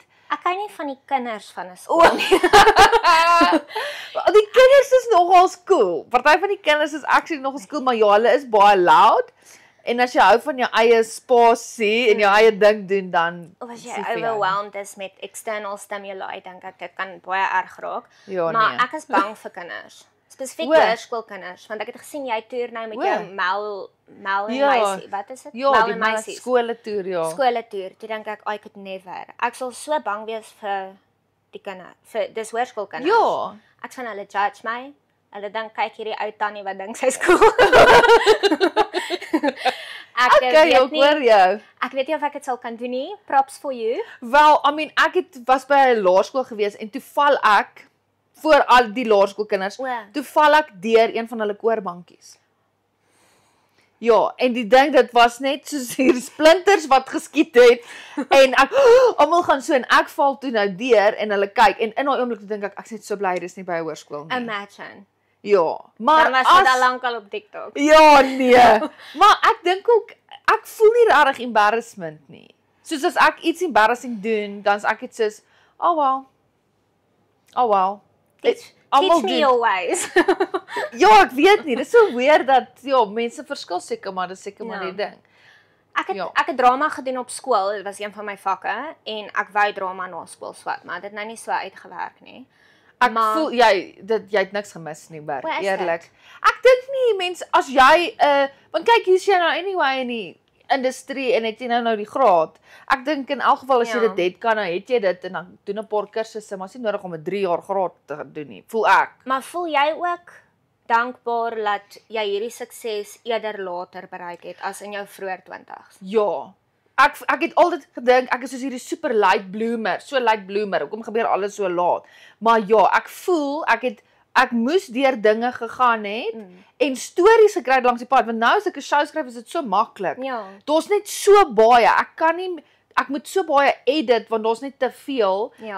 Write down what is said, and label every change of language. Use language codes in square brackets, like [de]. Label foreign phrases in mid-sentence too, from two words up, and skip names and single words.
[af] Ek hou nie van die kinders van 'n skool nie. die kinders is nogal cool. Party van die kinders is actually nogal cool, maar ja, hulle is baie loud. En as jy hou van jou eie spasie en jou eie ding doen, dan Of as jy is dit vir jou. overwhelmed is met [en] external stimuli, [af] dink ek dit kan baie erg raak. Ja, Maar nee. ek is bang vir kinders. Spesifiek O. hoërskoolkinders, want ek het gesien jy toer nou met O. jou Mel en Ja. meisie. Wat is dit? Ja, Mel die en manne meisies. skole toer, ja. Skole toer. Toe dink ek [en] I could never. [af] Ek sal so bang wees vir die kinders, vir dis hoërskoolkinders. Ja. Ek sien hulle judge my. Hulle dink kyk hierdie ou tannie wat dink sy's cool. Ek Okay, weet ek nie. hoor jou. Ek weet nie of ek dit sal kan doen nie. [en] Props for you. [af] Wel, [en] I mean, [af] was by 'n laerskool gewees en toe val ek voor al die laerskoolkinders. O. Toe val ek deur een van hulle koorbankies. Ja, en die ding, dit was net soos hier splinters wat geskiet het en ek almal gaan so en ek val toe nou deur en hulle kyk en in daai oomblik dink ek's net so bly dis nie by 'n hoërskool nie. Imagine. Ja, maar Dan was dit al lankal op TikTok. Ja, nee. Maar ek dink ook ek voel nie regtig embarrassment nie. Soos as ek iets embarrassing doen, dan's ek dit soos, [en] oh well. Oh well. Teach me your ways. [af] Ja, ek weet nie. Dis so weird dat ja, mense verskil seker, maar dis seker maar Ja. die ding. Ek het drama gedoen op skool. Dit was een van my vakke en ek wou drama na skool swat, maar dit het nou nie so uitgewerk nie. Ek Maar- voel jy het niks gemis nie, Bert, Hoe is eerlik. Ek dink nie mense as jy want kyk hier's jy nou anyway in die industrie en het jy nou die graad. Ek dink in elk geval as jy Ja. dit het, kan nou het jy dit en dan doen 'n paar kursusse, maar is nie nodig om 'n 3 jaar graad te doen nie. Voel ek. Maar voel jy ook dankbaar dat jy hierdie sukses eerder later bereik het as in jou vroeë 20's? Ja. Ek het altyd gedink ek is soos hierdie [en] super late bloomer, [af] so [en] late bloomer. [af] Hoekom gebeur alles so laat? Maar ja, ek voel ek moes deur dinge gegaan het en stories gekry langs die pad. Want nou as ek 'n show skryf, is dit so maklik. Ja. Daar's net so baie. Ek moet so baie edit want daar's net te veel. Ja.